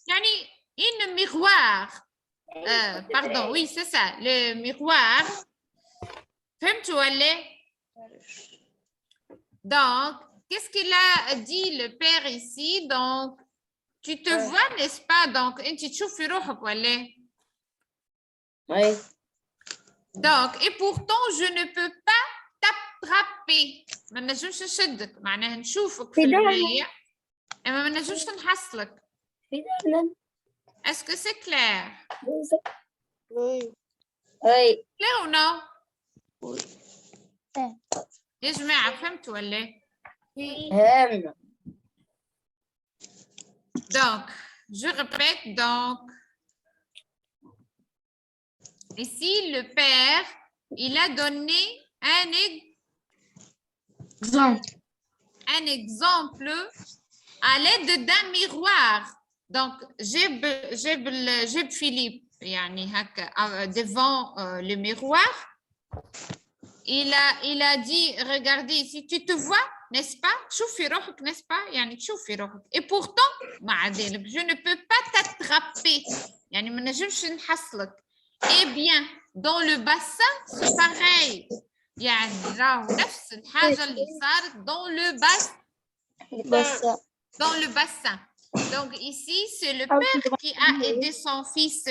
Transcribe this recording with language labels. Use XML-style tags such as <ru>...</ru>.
<fr>يعني une miroir. Pardon, oui, c'est ça, le miroir.</fr> <ar>فهمتوا ولا؟</ar> <fr>Donc, qu'est-ce qu'il a dit le père ici? Donc, tu te vois, n'est-ce pas?</fr> <ar>Donc, انت تشوفي روحك ولا؟</ar> <fr>Oui. Donc, et pourtant, je ne peux pas t'attraper.</fr> <ar>ما نجمش نشدك، معناها نشوفك في المراية، أما ما نجمش نحصلك.</ar> <fr>Est-ce que c'est clair? Oui. Clair ou non?</fr> <ar>يا جماعة فهمتوا ولا؟</ar> <fr>Donc, je répète, donc, ici, le père, il a donné un exemple à l'aide d'un miroir. Donc, j'ai Philippe</fr> <ar>يعني هكا</ar> <fr>devant le miroir. Il a dit, regardez ici, tu te vois, n'est-ce pas?</fr> <ar>شوفي روحك,</ar> <fr>n'est-ce pas?</fr> <ar>يعني تشوفي روحك.</ar> <fr>Et pourtant,</fr> <ar>مع ذلك,</ar> <fr>je ne peux pas t'attraper.</fr> <ar>يعني ما نجمش نحصلك.</ar> <fr>Eh bien, dans le bassin, c'est pareil.</fr> <ar>يعني راهو نفس الحاجة اللي صارت</ar> <fr>dans le bassin. Dans le bassin. Donc ici, c'est le père qui a aidé son fils.</fr>